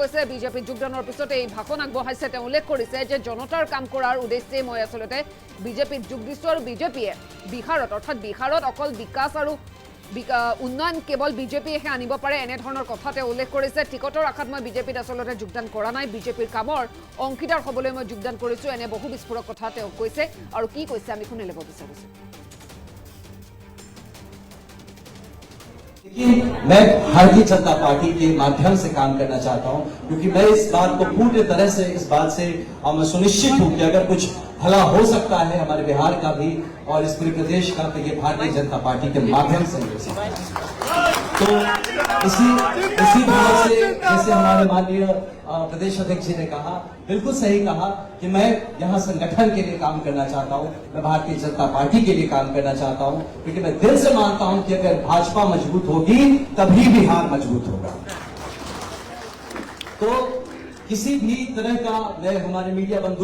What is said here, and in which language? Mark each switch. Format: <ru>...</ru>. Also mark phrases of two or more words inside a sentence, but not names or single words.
<as>গৈছে বিজেপিত যোগদানৰ পিছতে এই ভাষণ আগবঢ়াইছে তেওঁ উল্লেখ কৰিছে যে জনতাৰ কাম কৰাৰ উদ্দেশ্যে মই আসলতে বিজেপিত যোগ দিছো আৰু বিজেপিয়ে বিহাৰত অকল বিকাশ আৰু উন্নয়ন কেৱল বিজেপিয়েহে আনিব পাৰে এনে ধৰণৰ কথা তেওঁ উল্লেখ কৰিছে টিকটৰ আশাত মই বিজেপিত আসলতে যোগদান কৰা নাই বিজেপিৰ কামৰ অংশীদাৰ হ'বলৈ মই যোগদান কৰিছো এনে বহু বিস্ফোৰক কথা তেওঁ কৈছে আৰু কি কৈছে আমি শুনি ল'ব বিচাৰিছো</as> <hi>लेकिन मैं भारतीय जनता पार्टी के माध्यम से काम करना चाहता हूं क्योंकि मैं इस बात को पूरी तरह से इस बात से मैं सुनिश्चित हूं कि अगर कुछ भला हो सकता है हमारे बिहार का भी और इस पूरे प्रदेश का तो ये भारतीय जनता पार्टी के माध्यम से हो सकता है तो इसी भाव से जैसे हमारे माननीय प्रदेश अध्यक्ष जी ने कहा बिल्कुल सही कहा कि मैं यहाँ संगठन के लिए काम करना चाहता हूँ मैं भारतीय जनता पार्टी के लिए काम करना चाहता हूँ क्योंकि मैं दिल से मानता हूँ कि अगर भाजपा मजबूत होगी तभी बिहार मजबूत होगा तो किसी भी तरह का मैं हमारे मीडिया बंधु</hi>